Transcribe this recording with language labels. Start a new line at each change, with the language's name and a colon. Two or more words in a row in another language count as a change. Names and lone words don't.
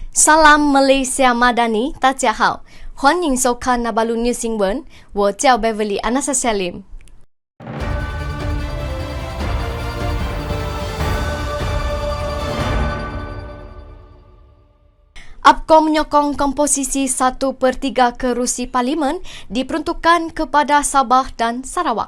Malay: Salam Malaysia Madani，
Chinese: 大家好，欢迎收看那巴鲁 News 新闻，我叫 Beverly Anastasia Lim。
Malay: APCO menyokong komposisi 1/3 kerusi Parlimen diperuntukkan kepada Sabah dan Sarawak.